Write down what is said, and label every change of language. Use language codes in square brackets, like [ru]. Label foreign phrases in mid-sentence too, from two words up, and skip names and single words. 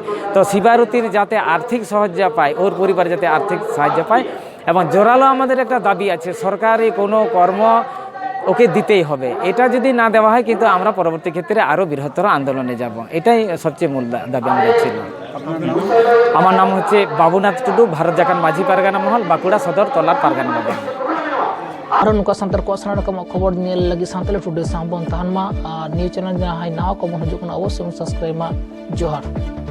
[bn] তো শিবারতীর যাতে আর্থিক সাহায্য পায়, ওর পরিবার যাতে আর্থিক সাহায্য পায়, এবং জোরালো আমাদের একটা দাবি আছে, সরকারি কোনো কর্ম ওকে দিতেই হবে। এটা যদি না দেওয়া হয়, কিন্তু আমরা পরবর্তী ক্ষেত্রে আরও বৃহত্তর আন্দোলনে যাব। এটাই সবচেয়ে মূল দাবি আমাদের ছিল। আমার নাম হচ্ছে বাবুনাথ টুডু, ভারত জাকান মাঝি পারগানা মহল, বাঁকুড়া সদর তল্লাট পারগানা বাবা। [sat] ᱟᱨᱚ ᱱᱚᱝᱠᱟ ᱥᱟᱱᱛᱟᱲ ᱠᱚᱣᱟᱜ ᱥᱟᱱᱟᱢ ᱨᱚᱠᱚᱢᱟᱜ ᱠᱷᱚᱵᱚᱨ ᱧᱮᱞ ᱞᱟᱹᱜᱤᱫ ᱥᱟᱱᱛᱟᱲᱤ ᱴᱩᱰᱮ ᱥᱟᱶ ᱵᱚᱱ ᱛᱟᱦᱮᱱ ᱢᱟ, ᱟᱨ ᱱᱤᱭᱟᱹ ᱪᱮᱱᱮᱞ ᱡᱟᱦᱟᱸᱭ ᱱᱟᱣᱟ ᱠᱚᱵᱚᱱ ᱦᱤᱡᱩᱜ ᱠᱟᱱᱟ ᱚᱵᱚᱥᱥᱳᱭ ᱵᱚᱱ ᱥᱟᱵᱥᱠᱨᱟᱭᱤᱵ ᱢᱟ। ᱡᱚᱦᱟᱨ।